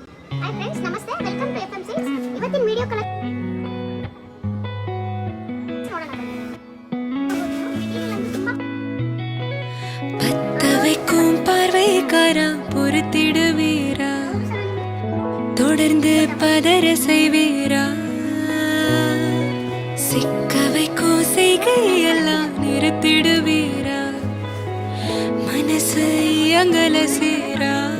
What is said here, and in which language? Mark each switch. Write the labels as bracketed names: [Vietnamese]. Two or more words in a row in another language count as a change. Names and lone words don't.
[English] hi friends namaste welcome to FM six [Kannada] ಇವತ್ತಿನ ವಿಡಿಯೋ [Tamil] பத்தவைக்கும் பார்வைக்காரா பொறுத்திடுவீரா தொடர்ந்து பதற செய்வீரா சிக்க வைக்கும் செய்கையெல்லாம் நிறுத்திடுவீரா மனசு இயங்கல சீரா